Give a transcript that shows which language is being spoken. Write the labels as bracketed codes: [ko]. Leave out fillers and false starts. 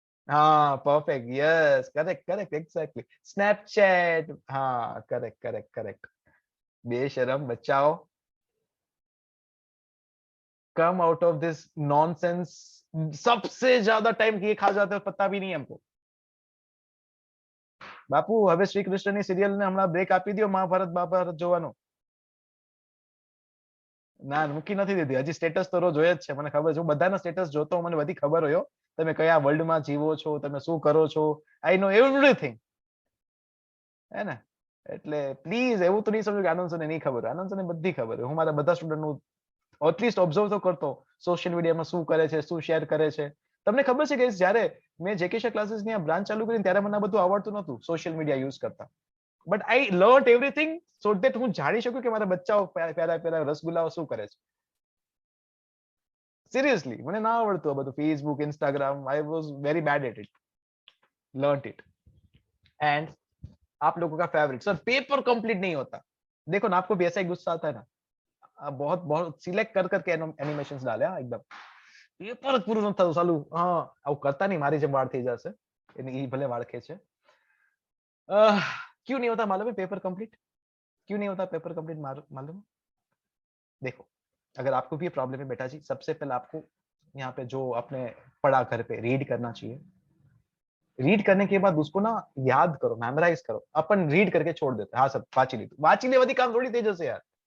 [en] हाँ perfect, yes correct correct exactly, Snapchat, हाँ correct correct correct. [hi] बेशरम बचाओ, [en] Come out of this nonsense. [hi] सबसे ज्यादा टाइम ये खा जाते हो पता भी नहीं है हमको। [gu] બાપુ હવે શ્રી કૃષ્ણની સિરિયલ ને હમણાં બ્રેક આપી દો, મહાભારત મહાભારત જોવાનો. ના મૂકી નથી દીધી, હજી સ્ટેટસ તો રોજ હોય જ છે, મને ખબર છે, હું બધાના સ્ટેટસ જોતો મને બધી ખબર હોય તમે કયા વર્લ્ડમાં જીવો છો, તમે શું કરો છો, [en] I know everything, [gu] હે ને. એટલે પ્લીઝ એવું તો નહીં સમજો કે આનંદ સર ને નહીં ખબર હોય, આનંદ સર ને બધી ખબર હોય, હું મારા બધા સ્ટુડન્ટ નું એટલીસ્ટ ઓબ્ઝર્વ તો કરતો સોશિયલ મીડિયામાં શું કરે છે, શું શેર કરે છે. તમને ખબર છે કે જ્યારે મેં જેકેશા ક્લાસીસ ની બ્રાન્ચ ચાલુ કરી ત્યારે મને આ બધું આવડતું નહોતું સોશિયલ મીડિયા યુઝ કરતા, [en] but I learn everything so that [gu] હું જાણી શકું કે મારા બચ્ચાઓ પ્યારા પ્યારા રસગુલ્લાઓ શું કરે છે. સિરિયસલી મને ના આવડતું આ બધું Facebook Instagram, [en] I was very bad at it, learn it. [hi] And आप लोगों का फेवरेट सर, पेपर कंप्लीट नहीं होता. देखो ना आपको भी ऐसा ही गुस्सा आता है ना, बहुत बहुत सिलेक्ट कर करके एनिमेशंस डाले एकदम, [gu] પેપર જ પૂરું નથી થતું સાલું. હા આવું કરતા નહીં, મારી જેમ વાળ થઈ જશે, એ ભલે વાળ ખેંચે. [hi] क्यों नहीं होता मालूम है पेपर कंप्लीट? क्यों नहीं होता पेपर कंप्लीट मालूम? देखो अगर आपको भी ये प्रॉब्लम है बेटा जी, सबसे पहले आपको यहाँ पे जो आपने पढ़ा घर पे रीड करना चाहिए. रीड करने के बाद उसको ना याद करो, मेमोराइज करो. अपन रीड करके छोड़ देते हाँ सब वाची ली, वाची ले वही काम थोड़ी तेज से यार.